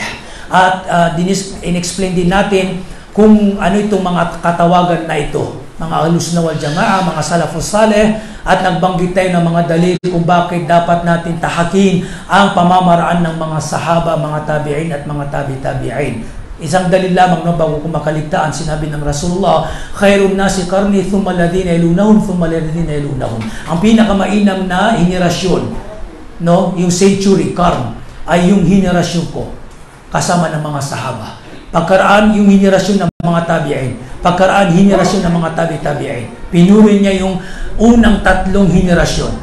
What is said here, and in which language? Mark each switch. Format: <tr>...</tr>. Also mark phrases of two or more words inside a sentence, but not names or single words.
<tl>At in-explain din natin kung ano itong mga katawagan na ito, mga</tl> <ar>أهل السنة والجماعة,</ar> <tl>mga</tl> <ar>السلف الصالح,</ar> <tl>at nagbanggit tayo ng mga dalil kung bakit dapat natin tahakin ang pamamaraan ng mga sahaba, mga tabi'in at mga tabi-tabi'in. Isang dalil lamang, no, bago ko makaligtaan, sinabi ng Rasulullah,</tl> <ar>خير الناس قرني ثم الذين يلونهم ثم الذين يلونهم.</ar> <tl>Ang pinakamainam na henerasyon, no, yung century, qarn, ay yung henerasyon ko kasama ng mga sahaba. Pagkaraan yung henerasyon ng mga tabi'in. Pagkaraan henerasyon ng mga tabi-tabi'in. Pinuri niya yung unang 3 henerasyon.</tl>